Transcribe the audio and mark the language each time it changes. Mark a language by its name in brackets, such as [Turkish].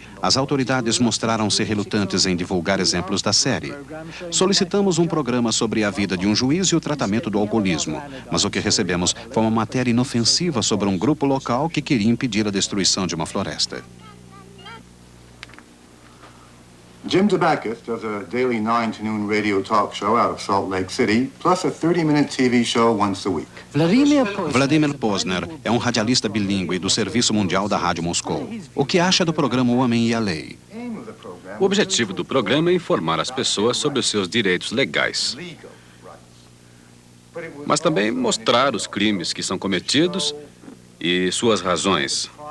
[Portuguese] As autoridades mostraram-se relutantes em divulgar exemplos da série. Solicitamos um programa sobre a vida de um juiz e o tratamento do alcoolismo, mas o que recebemos foi uma matéria inofensiva sobre um grupo local que queria impedir a destruição de uma floresta. [English] Jim Tabakis does a daily 9 to noon radio talk show out of Salt Lake City, plus a 30-minute TV show once a week. [Portuguese] Vladimir Posner é um radialista bilíngue do Serviço Mundial da Rádio Moscou. O que acha do programa O Homem e a Lei? O objetivo do programa é informar as pessoas sobre os seus direitos legais, mas também mostrar os crimes que são cometidos e suas razões.